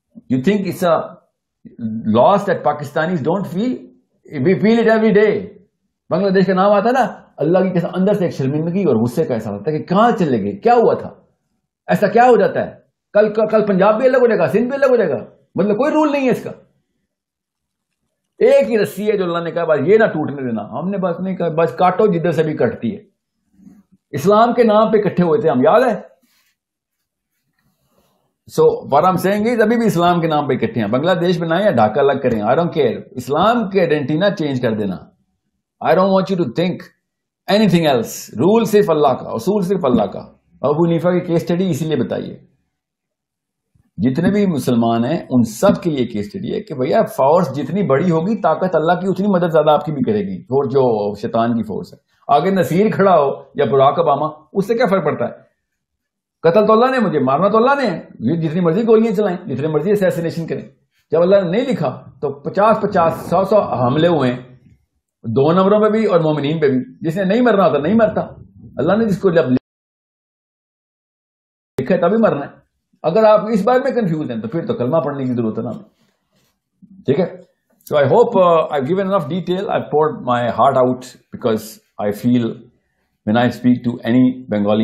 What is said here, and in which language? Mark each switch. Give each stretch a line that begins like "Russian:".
English: You think it's a loss that Pakistanis don't feel? We feel it every day.
Urdu: بنگلہ دیش کا نام آتا ہے نا, اللہ کی قسم اندر سے ایک شرمندگی اور غصے کا احساس ہوتا ہے کہ کہاں چلے گئے, کیا ہوا تھا, ایسا کیا ہو جاتا ہے. کل پنجاب بھی الگ ہو جائے گا, سندھ بھی الگ ہو جائے گا, مطلب کوئی رول نہیں ہے اس کا. ایک ہی رسی ہے جو اللہ نے کہا بس یہ نہ ٹوٹنے دینا. ہم نے بس نہیں کہا بس کاٹو جدھر سے بھی کٹتی ہے. اسلام کے نام پہ اکٹھے ہوئے تھے ہم, یاد ہے؟ سو
English: what I'm saying is
Urdu: ابھی بھی اسلام کے نام پہ اکٹھے ہیں. بنگلہ دیش بنائیں یا ڈھاکہ الگ کریں,
English: I don't care.
Urdu: اسلام کی آئیڈینٹی نہ چینج کر دینا.
English: I don't want you to think anything else.
Urdu: Role صرف اللہ کا, اصول صرف اللہ کا. ابو حنیفہ کی کیس اسٹڈی اسی لیے بتائیے. جتنے بھی مسلمان ہیں ان سب کے لیے کیس اسٹڈی ہے کہ بھیا فورس جتنی بڑی ہوگی طاقت اللہ کی اتنی مدد زیادہ آپ کی بھی کرے گی, اور جو شیطان کی فورس ہے. آگے نصیر کھڑا ہو یا براک اوباما, اس سے کیا فرق پڑتا ہے؟ قتل تو اللہ نے, مجھے مارنا تو اللہ نے ہے. یہ جتنی مرضی گولیاں چلائیں, جتنی مرضی اسیسینیشن کریں. جب اللہ نے نہیں لکھا تو 50 100 حملے ہوئے ہیں, 2 نمبروں پہ بھی اور مومنین پہ بھی. جس نے نہیں مرنا ہوتا نہیں مرتا. اللہ نے جس کو جب لکھا ہے تبھی مرنا ہے. اگر آپ اس بارے میں کنفیوز ہیں تو پھر تو کلمہ پڑھنے کی ضرورت ہے نا. ٹھیک ہے.
English: So I hope I've given enough detail. I've poured my heart out because I feel when I speak to any Bengali